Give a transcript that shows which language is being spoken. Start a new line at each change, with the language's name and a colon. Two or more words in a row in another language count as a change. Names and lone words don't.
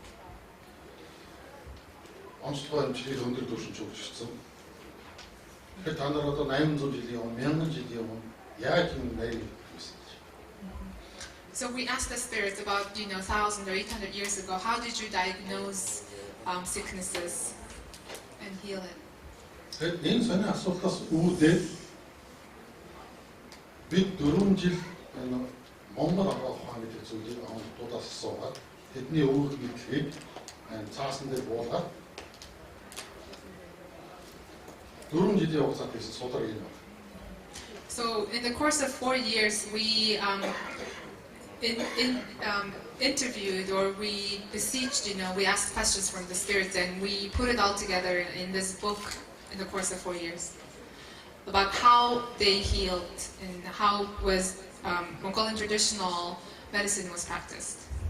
English: So we asked the spirits about 1,000 or 800 years ago, how did you diagnose sicknesses and heal it?
Mongolian: Монгол авах ухааны гэдэг зүйлийг онцлогоос асуугаад тэдний өвөг мэдлэгийг цаасан дээр буулгаад 4 жилийн хугацаанд хийсэн судлага юм байна.
English: So in the course of 4 years, we interviewed or we beseeched, we asked questions from the spirits, and we put it all together in this book in the course of 4 years about how they healed and how was Mongolian traditional medicine was practiced.